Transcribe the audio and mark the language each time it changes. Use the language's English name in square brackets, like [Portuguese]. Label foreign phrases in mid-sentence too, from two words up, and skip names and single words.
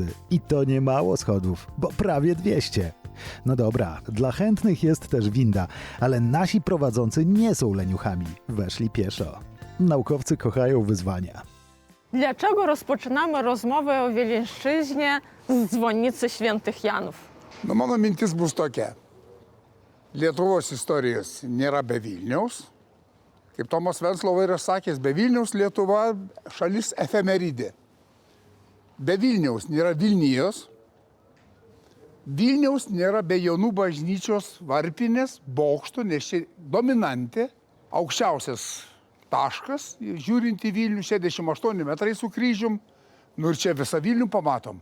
[Polish] I to nie mało schodów, bo prawie 200. No dobra, dla chętnych jest też winda, ale nasi prowadzący nie są leniuchami, weszli pieszo. Naukowcy kochają wyzwania. Dlaczego rozpoczynamy rozmowę o Wileńszczyźnie z dzwonnicy Świętych Janów? [Lithuanian] Nu, mano mintis bus tokia. Lietuvos istorijos nėra be Vilniaus. Kaip Tomas Venclova yra sakęs, be Vilniaus Lietuva šalis efemeridė. Be Vilniaus nėra Vilnijos. Vilniaus nėra be Jonų bažnyčios varpinės, bokšto, nes čia dominantė, aukščiausias taškas, žiūrint į Vilnių, 68 metrai su kryžium, nu ir čia visą Vilnių pamatom.